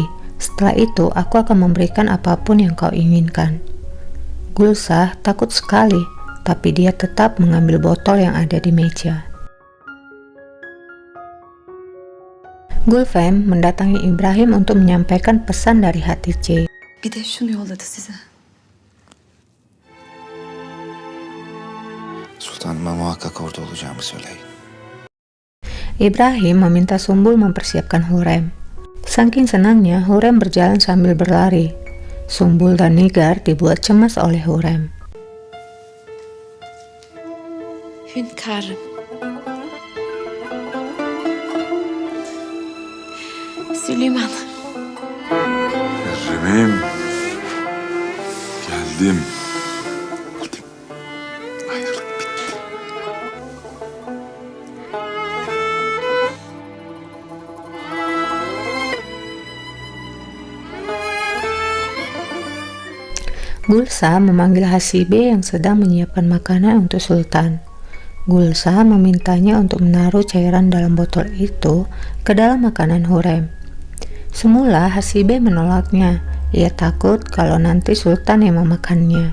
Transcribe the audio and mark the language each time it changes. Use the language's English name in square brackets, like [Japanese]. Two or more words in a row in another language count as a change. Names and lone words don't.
[Indonesian] Setelah itu, aku akan memberikan apapun yang kau inginkan. Gulsah takut sekali, tapi dia tetap mengambil botol yang ada di meja. Gulfem mendatangi Ibrahim untuk menyampaikan pesan dari Hatice. [Turkish] Bir de şunu yolladı size. Sultanıma muhakkak orada olacağımı söyleyin. [Indonesian] Ibrahim meminta Sumbul mempersiapkan Hurrem. Saking senangnya, Hurrem berjalan sambil berlari. Sumbul dan Nigar dibuat cemas oleh Hurrem. [Turkish] Hünkârım. Süleyman. Hürrem'im. Geldim. Ayrılık bitti. [Indonesian] Gulsah memanggil Hasibe yang sedang menyiapkan makanan untuk Sultan. Gulsah memintanya untuk menaruh cairan dalam botol itu ke dalam makanan Hurrem. Semula Hasibe menolaknya. Ia takut kalau nanti Sultan yang memakannya.